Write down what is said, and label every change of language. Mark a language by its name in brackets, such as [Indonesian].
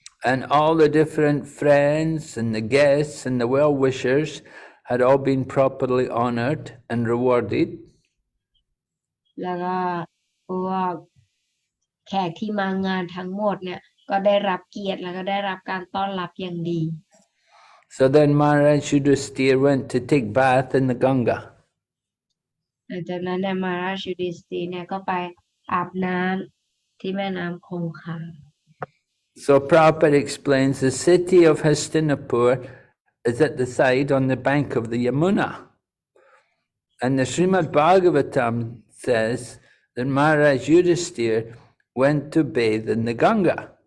[English] And all the different friends and the guests and the well-wishers had all been properly honored and rewarded. [Thai] แล้วก็พวกแขกที่มางานทั้งหมดเนี่ยก็ได้รับเกียรติแล้วก็ได้รับการต้อนรับอย่างดี [English] So then Maharaj Yudhisthira went to take bath in the Ganga. [Thai] หลังจากนั้นเนี่ยมาราชยุดิสตีเนี่ยก็ไปอาบน้ำที่แม่น้ำคงคา [English] So Prabhupada explains the city of Hastinapur is at the side on the bank of the Yamuna. And the Srimad Bhagavatam says that Maharaj Yudhisthira went to bathe in the Ganga.